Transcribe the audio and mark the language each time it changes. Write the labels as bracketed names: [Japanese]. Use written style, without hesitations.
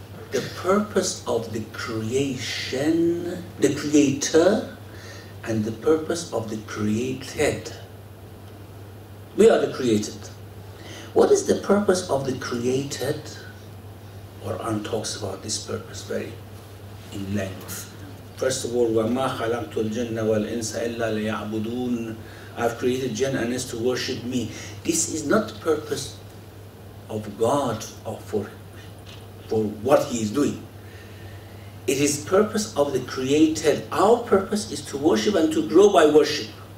[English] The purpose of the creation, the creator, and the purpose of the created. We are the created. What is the purpose of the created? Quran talks about this purpose very in length. First of all, [Arabic] وَمَا خَلَقْتُ الْجِنَّ وَالْإِنسَ إِلَّا لِيَعْبُدُونَ. [English] I've created jinn and ins to worship me. This is not the purpose of God or for what He is doing. It is purpose of the created. Our purpose is to worship and to grow by worship.